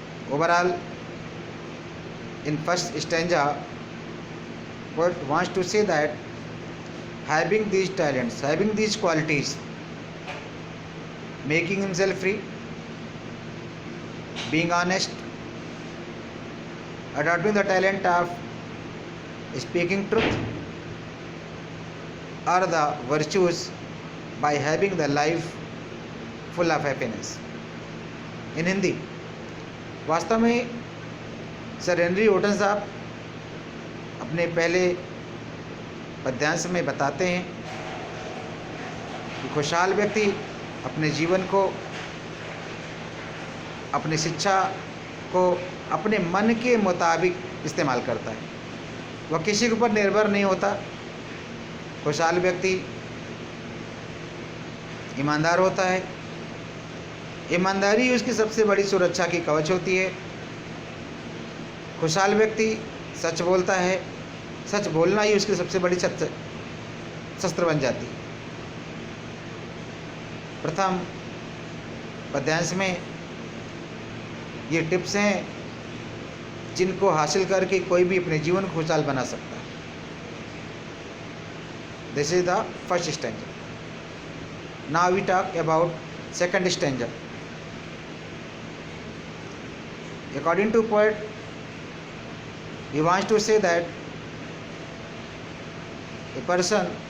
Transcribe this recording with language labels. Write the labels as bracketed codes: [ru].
[en] Overall, in first stanza, poet wants to say that having these talents, having these qualities, making himself free, being honest, adopting the talent of speaking truth, are the virtues by having the life full of happiness. [hi] In Hindi, वास्तव में sir Henry वोटन साहब अपने पहले पद्यांश में बताते हैं कि खुशहाल व्यक्ति अपने जीवन को, अपनी शिक्षा को अपने मन के मुताबिक इस्तेमाल करता है. वह किसी के ऊपर निर्भर नहीं होता. खुशहाल व्यक्ति ईमानदार होता है. ईमानदारी उसकी सबसे बड़ी सुरक्षा की कवच होती है. खुशहाल व्यक्ति सच बोलता है. सच बोलना ही उसकी सबसे बड़ी शस्त्र बन जाती है. प्रथम पद्यांश में ये टिप्स हैं जिनको हासिल करके कोई भी अपने जीवन को खुशहाल बना सकता है. [en] This is the first stanza. Now we talk about second stanza. According to poet, he wants to say that a person